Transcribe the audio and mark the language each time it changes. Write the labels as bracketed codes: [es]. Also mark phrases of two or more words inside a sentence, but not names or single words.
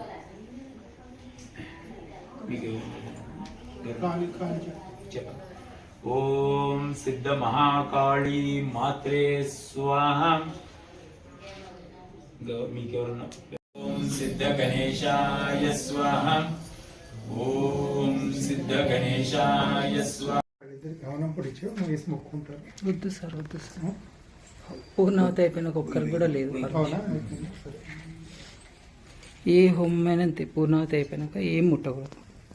[sa] ॐ सिद्ध महाकाली मात्रे स्वाहा ॐ सिद्ध गणेशाय स्वाहा ॐ सिद्ध गणेशाय स्वाहा [te] గమనం పొడిచి వేసి మొక్కుంటారు వద్దు సార్ పూర్ణావతి అయిపోయిన ఒక్కరికి కూడా లేదు అవునా సరే ఏ హోమైనా అంతే పూర్ణావతి అయిపోయినాక ఏం ముట్టకూడదు